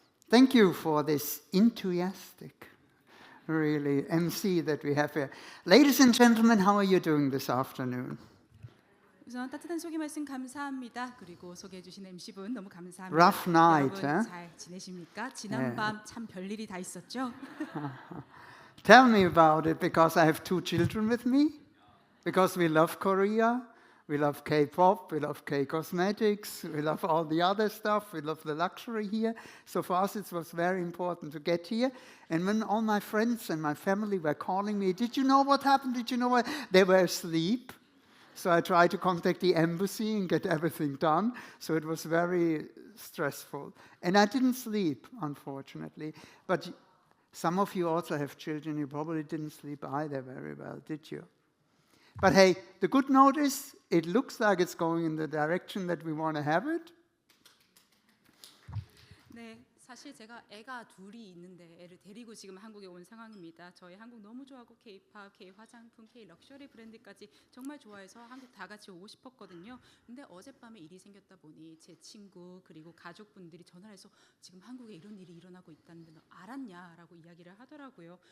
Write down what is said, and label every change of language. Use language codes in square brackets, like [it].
[en] Thank you for this enthusiastic, really, MC that we have here. Ladies and gentlemen, how are you doing this afternoon? [ko] 우선 따뜻한 소개 말씀 감사합니다. 그리고 소개해 주신 MC분 너무 감사합니다. [en] Rough night, [ko] 여러분 [en] huh? [ko] 잘 지내십니까? 지난 밤 참 별일이 다 있었죠? [en] Tell me about it, because I have two children with me. Because we love Korea, we love K-pop, we love K-cosmetics, we love all the other stuff, we love the luxury here. So for us it was very important to get here. And when all my friends and my family were calling me, did you know what happened? Did you know what? They were asleep. So I tried to contact the embassy and get everything done. So it was very stressful. And I didn't sleep, unfortunately. But some of you also have children. You probably didn't sleep either very well, did you? But hey, the good note is, it looks like it's going in the direction that we want to have it. [ko] 네, 사실 제가 애가 둘이 있는데 애를 데리고 지금 한국에 온 상황입니다. 저희 한국 너무 좋아하고 K-팝, K-화장품, K-럭셔리 브랜드까지 정말 좋아해서 한국 다 같이 오고 싶었거든요. 근데 어젯밤에 일이 생겼다 보니 제 친구 그리고 가족분들이 전화를 해서 지금 한국에 이런 일이 일어나고 있다는데 너 알았냐라고 이야기를 하더라고요.